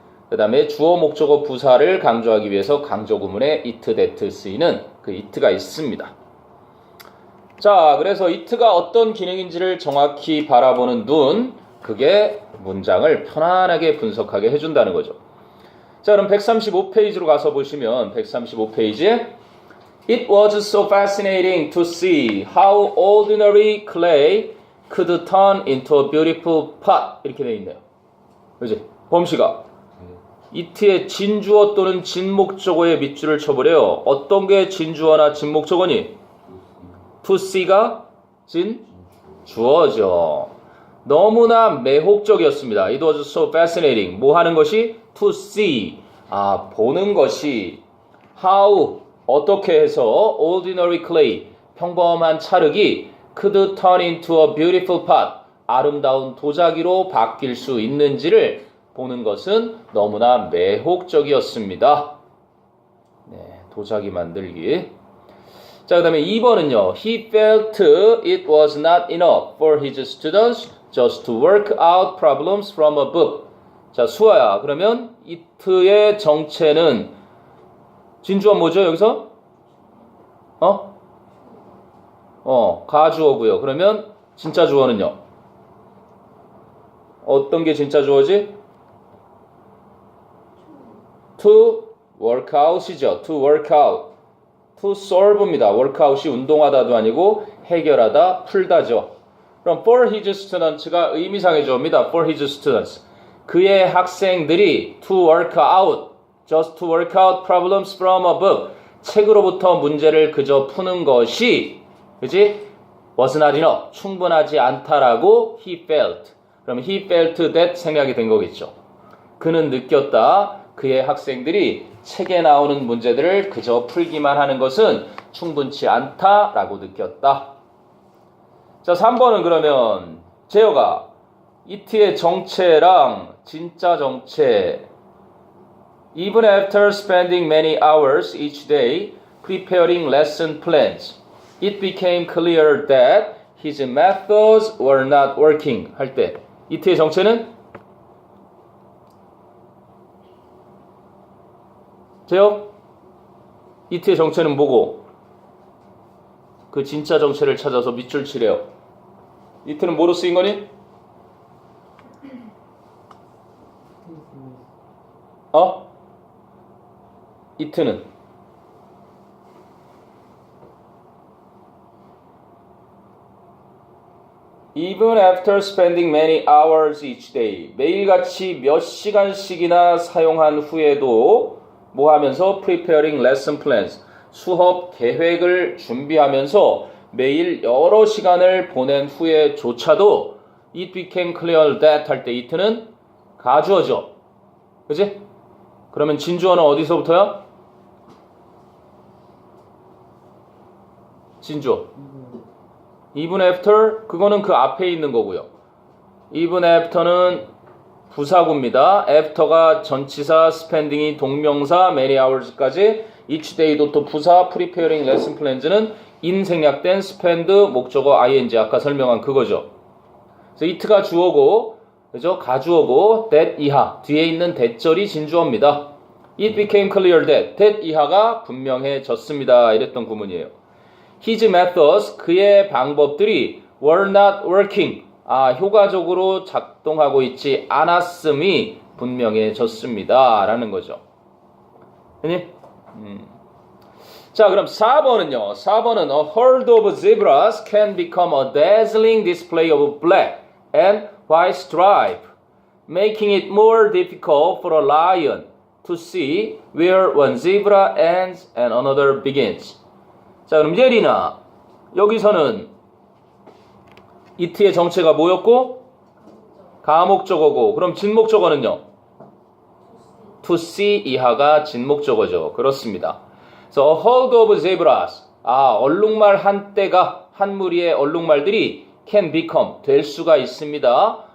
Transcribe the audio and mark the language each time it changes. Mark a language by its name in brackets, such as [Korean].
[Korean] 그 다음에 주어, 목적어, 부사를 강조하기 위해서 강조 구문에 it, that 쓰이는 그 it가 있습니다. 자, 그래서 it가 어떤 기능인지를 정확히 바라보는 눈, 그게 문장을 편안하게 분석하게 해준다는 거죠. 자, 그럼 135페이지로 가서 보시면 135페이지에 [English] It was so fascinating to see how ordinary clay could turn into a beautiful pot. [Korean] 이렇게 되어 있네요. 그지? 범시가 it의 진주어 또는 진목적어에 밑줄을 쳐버려요. 어떤 게 진주어나 진목적어니? to see가 진주어죠. 너무나 매혹적이었습니다. [English] It was so fascinating. [Korean] 뭐 하는 것이? [English] to see. [Korean] 보는 것이. how. 어떻게 해서 [English] ordinary clay. [Korean] 평범한 찰흙이 [English] could turn into a beautiful pot. [Korean] 아름다운 도자기로 바뀔 수 있는지를 보는 것은 너무나 매혹적이었습니다. 네, 도자기 만들기. 자, 그 다음에 2번은요. [English] He felt it was not enough for his students just to work out problems from a book. [Korean] 자, 수아야. 그러면 it의 정체는 진주어 뭐죠, 여기서? 가주어고요. 그러면 진짜 주어는요? 어떤 게 진짜 주어지? [English] to work out이죠. to work out. to solve입니다. [Korean] workout이 운동하다도 아니고 해결하다, 풀다죠. 그럼 for his students가 의미상의 조어입니다. [English] for his students. [Korean] 그의 학생들이 [English] to work out, just to work out problems from a book. [Korean] 책으로부터 문제를 그저 푸는 것이, 그지? [English] was not enough. [Korean] 충분하지 않다라고 [English] he felt. [Korean] 그럼 [English] he felt that [Korean] 생각이 된 거겠죠. 그는 느꼈다. 그의 학생들이 책에 나오는 문제들을 그저 풀기만 하는 것은 충분치 않다라고 느꼈다. 자, 3번은 그러면 재혁아, it의 정체랑 진짜 정체. [English] Even after spending many hours each day preparing lesson plans, it became clear that his methods were not working. [Korean] 할 때 it의 정체는 재혁, it의 정체는 뭐고? 그 진짜 정체를 찾아서 밑줄 치래요. it는 뭐로 쓰인 거니? it는 [English] Even after spending many hours each day. [Korean] 매일같이 몇 시간씩이나 사용한 후에도 뭐 하면서? [English] Preparing lesson plans. [Korean] 수업 계획을 준비하면서 매일 여러 시간을 보낸 후에조차도 [English] It became clear that [Korean] 할 때 it는 가주어죠. 그지? 그러면 진주어는 어디서부터야? 진주어. Even after 그거는 그 앞에 있는 거고요. [English] Even after [Korean] 는 부사구입니다. after가 전치사, spending이 동명사, [English] many hours [Korean] 까지, [English] each day [Korean] 도 또 부사, [English] preparing lesson plans [Korean] 는 인생략된 spend 목적어 ing 아까 설명한 그거죠. 그래서 it가 주어고, 그죠? 가주어고, that 이하 뒤에 있는 that절이 진주어입니다. [English] It became clear that [Korean] 이하가 분명해졌습니다. 이랬던 구문이에요. [English] His methods, [Korean] 그의 방법들이 [English] were not working, [Korean] 효과적으로 작동하고 있지 않았음이 분명해졌습니다. 라는 거죠. 자, 그럼 4번은요. 4번은 [English] A herd of zebras can become a dazzling display of black and white stripe, making it more difficult for a lion to see where one zebra ends and another begins. [Korean] 자, 그럼 예리나 여기서는 it의 정체가 뭐였고? 가목적어고, 그럼 진목적어는요? [English] to see [Korean] 이하가 진목적어죠. 그렇습니다. 그래서 [English] a herd of zebras, [Korean] 얼룩말 한 떼가, 한 무리의 얼룩말들이 [English] can become, [Korean] 될 수가 있습니다.